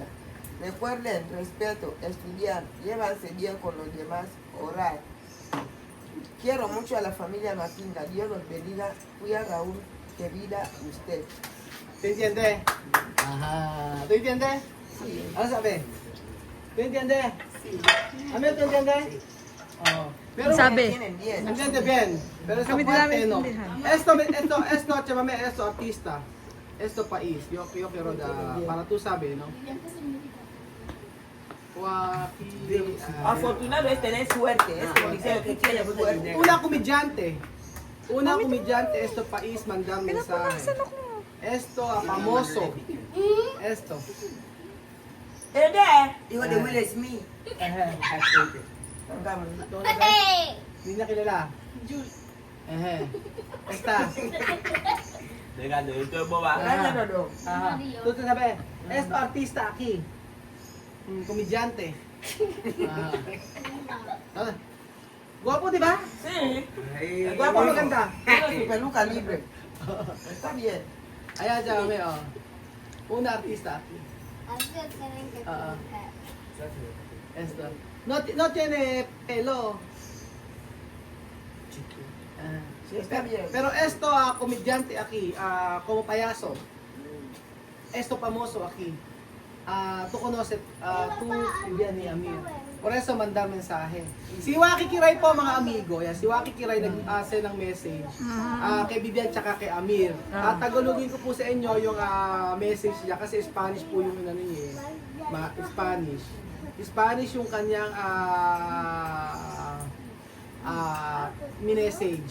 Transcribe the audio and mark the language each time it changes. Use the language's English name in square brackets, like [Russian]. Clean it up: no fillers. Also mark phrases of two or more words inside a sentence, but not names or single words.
[Spanish] Recuerden, respeto, estudiar, llévanse bien con los demás, orar. Quiero mucho a la familia Matinga. Dios los bendiga. Cuida Raúl, que vida usted. ¿Te entiende? Ajá. ¿Te entiende? Sí. [Filipino] Ano sabi? [Spanish] ¿Te entiende? Sí. Amir, ¿te entiende? Oh. Pero [Filipino] Sabi. [Spanish] Tienen bien. entiende bien. Pero esa [Filipino] Kami din [Spanish] parte [Filipino] namin [Spanish] no. [Filipino] intindihan. [Spanish] Esto, chamame, esto artista. Esto país. Yo quiero para tú sabes, ¿no? Afortunado es tener suerte. Es como dice lo que tiene suerte. Una komedyante. Una komedyante, esto país mandar mensaje. Esto famoso. Esto. Hijo de Will Smith. [Filipino] Hindi na kilala. [Spanish] Esta. Ajá. Tú te sabes. Esto artista aquí. Komedyante. Ajá. Guapo, [Filipino] di ba? [Spanish] Sí. Guapo, maganda. Tiene su peluca libre. Está bien. Ayan, chamame, oh. Una artista aquí. Esto. No tiene pelo. Ah, Sí, está bien. pero esto, comediante aquí, como payaso. Esto famoso aquí. Tú conoces, tú Vivian ni Amir. Por eso mandar mensahe. [Filipino] Si Waki Kiray po mga amigo, yan, si Waki Kiray nag-send ng message kay Vivian tsaka kay Amir. Tagalogin ko po sa inyo yung message niya kasi Spanish po yung ano niya eh. Spanish. Spanish yung kanyang message.